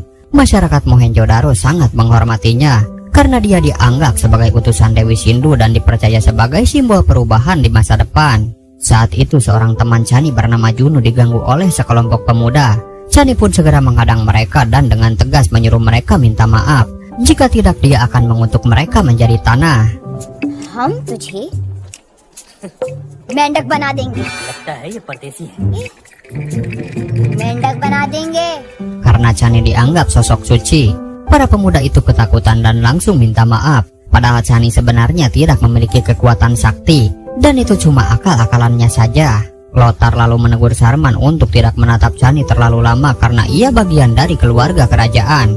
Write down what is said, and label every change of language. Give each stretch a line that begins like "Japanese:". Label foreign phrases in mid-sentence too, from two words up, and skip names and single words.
Indonesian: Masyarakat Mohenjo-daro sangat menghormatinya karena dia dianggap sebagai utusan Dewi Sindhu dan dipercaya sebagai simbol perubahan di masa depan. Saat itu seorang teman Chani bernama Juno diganggu oleh sekelompok pemuda. Chani pun segera menghadang mereka dan dengan tegas menyuruh mereka minta maaf. Jika tidak, dia akan mengutuk mereka menjadi tanah.
Hindi: हम तुझे मेंढक बना देंगे. मेंढक बना देंगे.
Indonesian: Karena Chani dianggap sosok suci, para pemuda itu ketakutan dan langsung minta maaf. Padahal Chani sebenarnya tidak memiliki kekuatan sakti, dan itu cuma akal-akalannya saja. Lothar lalu menegur Sarman untuk tidak menatap Chani terlalu lama karena ia bagian dari keluarga kerajaan.